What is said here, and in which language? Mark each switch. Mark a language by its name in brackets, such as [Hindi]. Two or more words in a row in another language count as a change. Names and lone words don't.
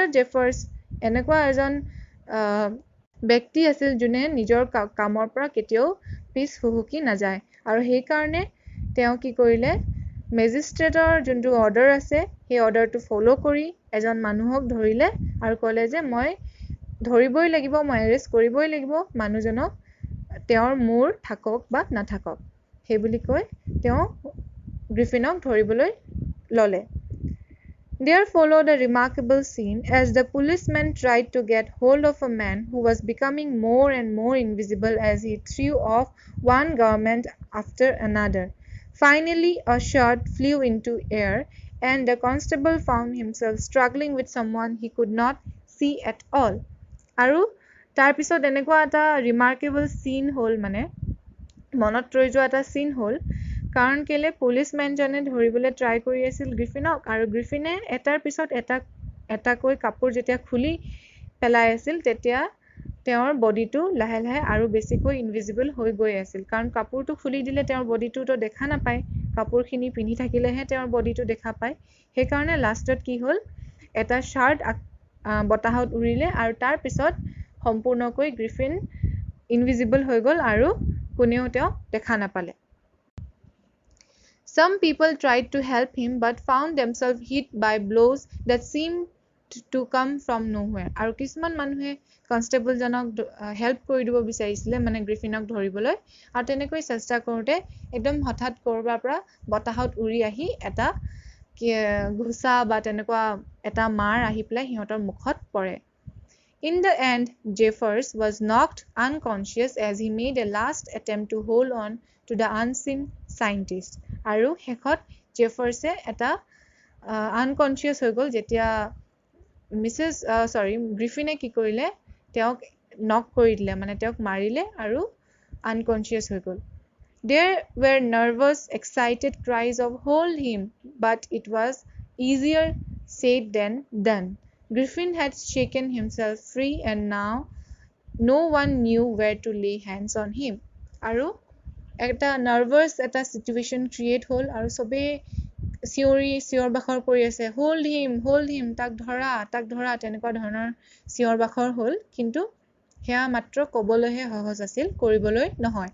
[Assamese] Jeffers এনেকুৱা এজন ব্যক্তি আছিল যোনে নিজৰ কামৰ পৰা কেতিয়াও পিছ হুহুকি নাযায় আৰু সেই কাৰণে তেওঁ কি কৰিলে মেজিষ্ট্ৰেটৰ যোনটো অৰ্ডাৰ আছে সেই অৰ্ডাৰটো ফ'ল' কৰি এজন মানুহক ধৰিলে আৰু ক'লে যে মই ধৰিবই লাগিব, মই এৰেষ্ট কৰিবই লাগিব মানুহজনক, তেওঁৰ মূৰ থাকক বা নাথাকক। সেই বুলি কৈ তেওঁ গ্ৰিফিনক ধৰিবলৈ ল'লে। [English] There followed a remarkable scene as the policeman tried to get hold of a man who was becoming more and more invisible as he threw off one garment after another. Finally, a shot flew into air, and the constable found himself struggling with someone he could not see at all. [Assamese] আৰু তাৰ পিছত এনেকুৱা এটা [English] remarkable scene [Assamese] হ'ল, মানে মনত ৰৈ যোৱা এটা চিন হ'ল, কাৰণ কেলে পুলিচমেনজনে ধৰিবলৈ ট্ৰাই কৰি আছিল গ্ৰিফিনক, আৰু গ্ৰিফিনে এটাৰ পিছত এটাকৈ কাপোৰ যেতিয়া খুলি পেলাই আছিল তেতিয়া তেওঁৰ বডিটো লাহে লাহে আৰু বেছিকৈ ইনভিজিবল হৈ গৈ আছিল, কাৰণ কাপোৰটো খুলি দিলে তেওঁৰ বডিটোতো দেখা নাপায়, কাপোৰখিনি পিন্ধি থাকিলেহে তেওঁৰ বডিটো দেখা পায়। সেইকাৰণে লাষ্টত কি হ'ল, এটা শ্বাৰ্ট বতাহত উৰিলে আৰু তাৰ পিছত সম্পূৰ্ণকৈ গ্ৰিফিন ইনভিজিবল হৈ গ'ল আৰু কোনেও তেওঁক দেখা নাপালে। [English] Some people tried to help him but found themselves hit by blows that seemed to come from nowhere. [Assamese] আৰু কিছুমান মানুহে কনষ্টেবলজনক হেল্প কৰি দিব বিচাৰিছিলে, মানে গ্ৰিফিনক ধৰিবলৈ, আৰু তেনেকৈ চেষ্টা কৰোঁতে একদম হঠাৎ ক'ৰবাৰ পৰা বতাহত উৰি আহি এটা ঘোচা বা তেনেকুৱা এটা মাৰ আহি পেলাই সিহঁতৰ মুখত পৰে। [English] In the end, Jeffers was knocked unconscious as he made a last attempt to hold on to the unseen scientist. [Assamese] আৰু শেষত জেফাৰ্ছে এটা আনকনচিয়াছ হৈ গ'ল যেতিয়া গ্ৰিফিনে কি কৰিলে, তেওঁক নক কৰি দিলে, মানে তেওঁক মাৰিলে আৰু আনকনচিয়াছ হৈ গ'ল। [English] There were nervous, excited cries of hold him, but it was easier said than done. Griffin had shaken himself free and now no one knew where to lay hands on him. [Assamese] আৰু এটা নাৰ্ভাছ এটা [English] situation create [Assamese] হ'ল আৰু চবেই চিঞৰ বাখৰ কৰি আছে, [English] hold him, [Assamese] তাক ধৰা, তেনেকুৱা ধৰণৰ চিঞৰ বাখৰ হ'ল, কিন্তু সেয়া মাত্ৰ ক'বলৈহে সহজ আছিল, কৰিবলৈ নহয়।